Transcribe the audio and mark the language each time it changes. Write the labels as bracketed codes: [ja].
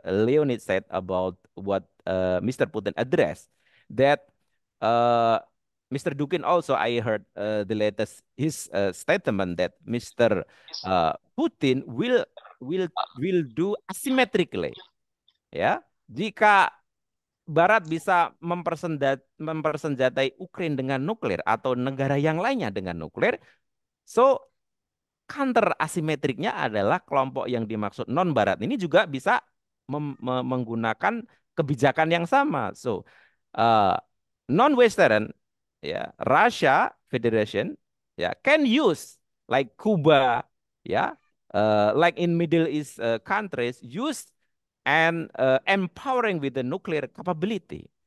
[en] Leonid said about what Mr. Putin addressed, that Mr. Dukin also, I heard the latest his statement that Mr. Putin will do asymmetrically. [id] Ya, jika Barat bisa mempersenjatai Ukraina dengan nuklir atau negara yang lainnya dengan nuklir, so counter asimetriknya adalah kelompok yang dimaksud non Barat ini juga bisa menggunakan kebijakan yang sama. [en] So non-Western, ya, Russia Federation, ya, can use like Cuba, ya, like in Middle East countries, use and empowering with the nuclear capability.